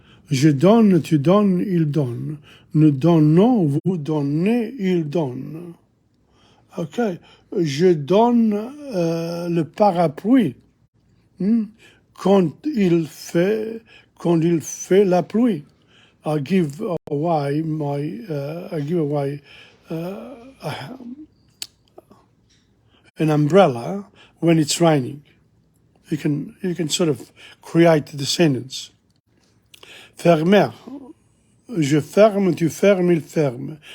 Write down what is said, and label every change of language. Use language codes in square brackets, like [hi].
[fr] Je donne, tu donnes, il donne. Nous donnons, vous donnez, il donne. OK. Je donne le parapluie quand il fait la pluie. [en] I give away an umbrella when it's raining. You can sort of create the sentence. [fr] Fermer. Je ferme, tu fermes, il ferme.